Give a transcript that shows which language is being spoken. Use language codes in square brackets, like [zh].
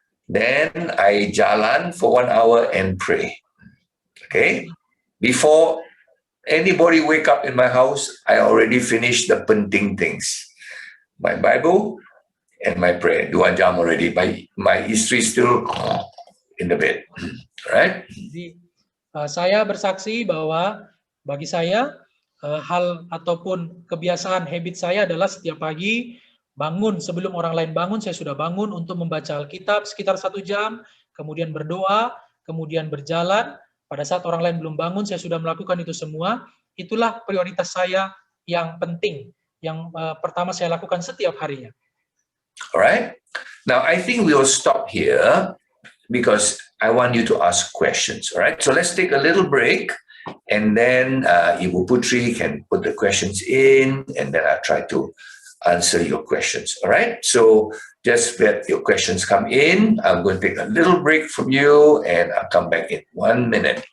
[en] Then I jalan for 1 hour and pray. Okay? Before anybody wake up in my house, I already finished the penting things. My Bible and my prayer. 2 jam already. My istri still in the bed. Right? [id] Jadi saya bersaksi bahwa bagi saya hal ataupun kebiasaan habit saya adalah setiap pagi bangun, sebelum orang lain bangun, saya sudah bangun untuk membaca Alkitab sekitar 1 jam, kemudian berdoa, kemudian berjalan. Pada saat orang lain belum bangun, saya sudah melakukan itu semua. Itulah prioritas saya yang penting, yang pertama saya lakukan setiap harinya. [en] Alright. Now, I think we will stop here because I want you to ask questions. Alright. So let's take a little break, and then Ibu Putri can put the questions in, and then I'll try to answer your questions. All right. So just let your questions come in. I'm going to take a little break from you, and I'll come back in 1 minute.